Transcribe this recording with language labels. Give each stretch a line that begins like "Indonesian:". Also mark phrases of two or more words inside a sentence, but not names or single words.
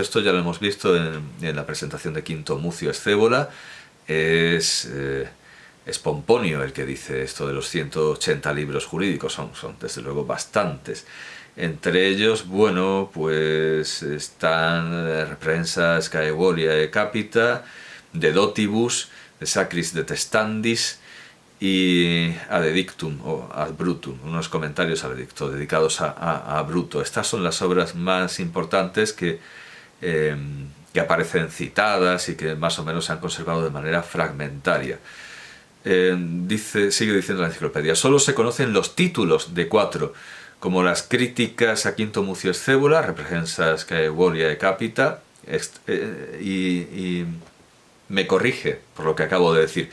Spanish: Esto ya lo hemos visto en la presentación de Quinto Mucio Scévola. Es Pomponio el que dice esto de los 180 libros jurídicos. Son desde luego bastantes. Entre ellos, bueno, pues están Reprehensa Scaevolia e Capita, de Dotibus, de Sacris Detestandis y Ad Edictum o Ad Brutum, unos comentarios al edicto dedicados a Bruto. Estas son las obras más importantes que aparecen citadas y que más o menos se han conservado de manera fragmentaria. Sigue diciendo la enciclopedia, solo se conocen los títulos de 4, como las críticas a Quinto Mucio Scévola, Reprehensa Scaevolia e Capita, y me corrige por lo que acabo de decir.